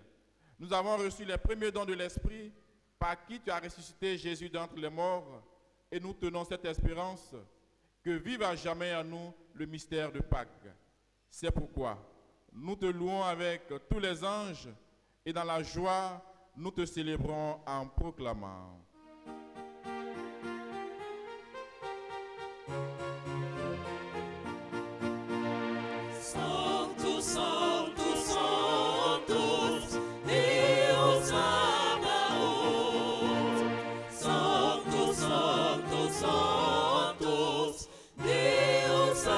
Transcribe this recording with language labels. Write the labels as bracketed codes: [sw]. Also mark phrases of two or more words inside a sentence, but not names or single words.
[fr] Nous avons reçu les premiers dons de l'Esprit par qui tu as ressuscité Jésus d'entre les morts et nous tenons cette espérance que vive à jamais en nous le mystère de Pâques. C'est pourquoi nous te louons avec tous les anges et dans la joie, nous te célébrons en proclamant. [la] Sanctus, Sanctus, Sanctus, Deus Sabaoth. Sanctus, Sanctus, Sanctus, Deus